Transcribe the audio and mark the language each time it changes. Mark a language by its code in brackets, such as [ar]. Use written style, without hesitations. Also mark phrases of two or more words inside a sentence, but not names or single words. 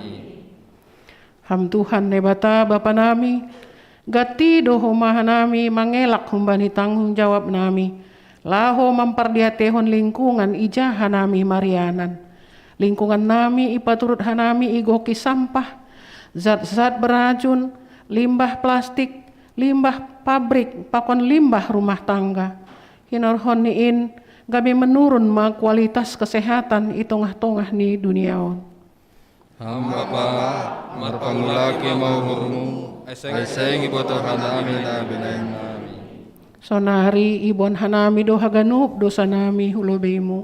[bts] Ham Tuhan nebata Bapa nami, gati do humahan nami mangelak humbani [id] tanggung jawab [bts] nami. Laho mampardiatehon lingkungan ijahan nami marianan. Lingkungan nami ipaturut hanami igoki sampah. [id] Zat-zat beracun, limbah plastik, limbah pabrik, pakon limbah rumah tangga. [bts] Hinorhon niin gabi menurun ma [id] kualitas kesehatan [bts] itongah-tongah ni duniaon. Hamba pa marpangulaki maurmu, ay sengi ko to namin. Sonari ibon hanami do haganup dosa nami hulobemu.